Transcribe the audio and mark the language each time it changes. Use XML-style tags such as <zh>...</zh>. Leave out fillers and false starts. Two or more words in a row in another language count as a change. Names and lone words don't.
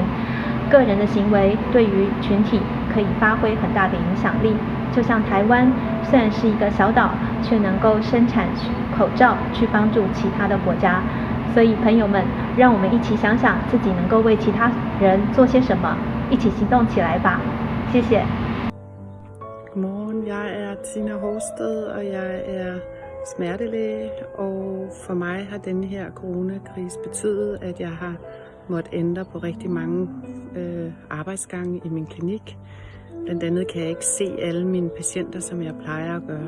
<zh>个人的行为对于群体可以发挥很大的影响力。就像台湾虽然是一个小岛，却能够生产口罩去帮助其他的国家。所以朋友们，让我们一起想想自己能够为其他人做些什么，一起行动起来吧。谢谢。</zh> <da>Godmorgen, jeg er Tina Horsted, og jeg er smertelæge, og for mig har denne her coronakrise betydet, at jeg har måttet ændre på rigtig mange arbejdsgange i min klinik. Blandt andet kan jeg ikke se alle mine patienter, som jeg plejer at gøre.</da>